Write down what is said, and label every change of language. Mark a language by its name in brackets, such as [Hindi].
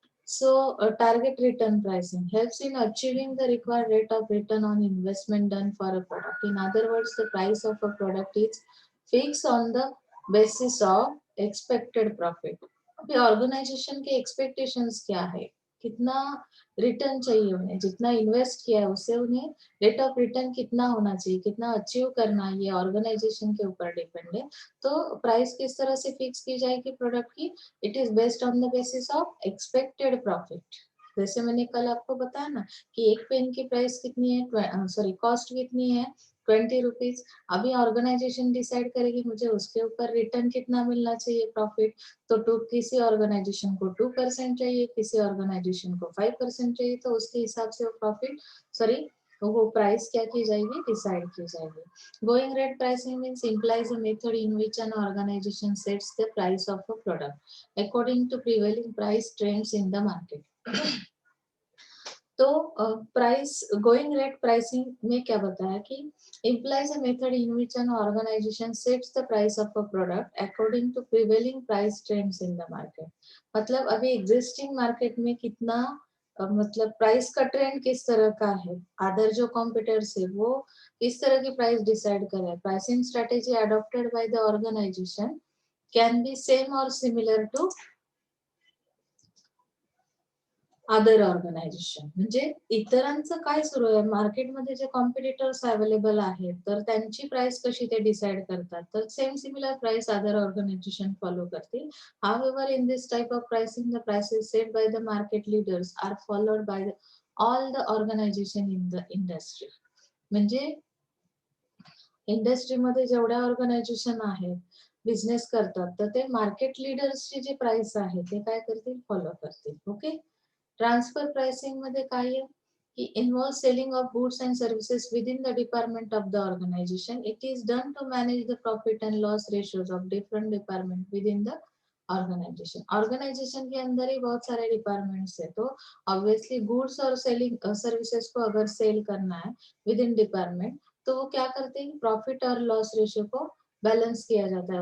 [English] So, target return pricing helps in achieving the required rate of return on investment done for a product. In other words, the price of a product is fixed on the basis of expected profit. [Hindi] अभी organisation के expectations क्या है, कितना return चाहिए उन्हें, जितना invest किया है उससे उन्हें रेट ऑफ रिटर्न कितना होना चाहिए, कितना अचीव करना है, ये ऑर्गेनाइजेशन के ऊपर डिपेंड है. तो प्राइस किस तरह से फिक्स की जाएगी प्रोडक्ट की, [English] It is based on the basis of expected profit. [Hindi] जैसे मैंने कल आपको बताया ना कि एक पेन की प्राइस कितनी है, सॉरी कॉस्ट कितनी है, 20 रुपीज. अभी ऑर्गेनाइजेशन डिसाइड करेगी मुझे उसके ऊपर रिटर्न कितना मिलना चाहिए प्रॉफिट. तो किसी ऑर्गेनाइजेशन को 2% चाहिए, किसी ऑर्गेनाइजेशन को 5% चाहिए, तो उसके हिसाब से वो प्रॉफिट सॉरी वो प्राइस क्या की जाएगी, डिसाइड की जाएगी. [English] Going rate pricing means implies a method in which an organization sets the price of a product according to prevailing price trends in the market. [Hindi] तो प्राइस गोइंग रेट प्राइसिंग में क्या बताया कि [English] implies a method in which an organization sets the price of a product according to prevailing price trends in the market. [Hindi] मतलब अभी existing market में कितना मतलब प्राइस का ट्रेंड किस तरह का है, अदर जो कॉम्पिटिटर्स है वो किस तरह की प्राइस डिसाइड कर रहे हैं. [English] Pricing strategy adopted by the organization can be same और similar to other organization. [Marathi] म्हणजे इतरांचं काय सुरू आहे मार्केटमध्ये, जे कॉम्पिटिटर्स अवेलेबल आहेत तर त्यांची प्राइस कशी ते डिसाइड करतात, तर same similar price other organisation follow करतील. [English] However in this type of pricing the prices set by the market leaders are followed by all the organisation in the industry. [Marathi] म्हणजे इंडस्ट्रीमध्ये जेवढ्या ऑर्गनायझेशन आहेत business करतात तर ते मार्केट लीडर्सची जी price आहे ते काय करतील, फॉलो करतील. ओके. ट्रान्सफर प्राइसिंग मध्ये काय आहे की [English] Involve selling of goods and services within the department of the organisation. It is done to manage the profit and loss ratios of different department within the organisation. [Hindi] Organisation के अंदर ही बहुत सारे departments है, तो obviously goods और selling services को अगर cell करना है विद इन डिपार्टमेंट तो वो क्या करते हैं, प्रॉफिट और लॉस रेशियो को बैलेंस किया जाता है.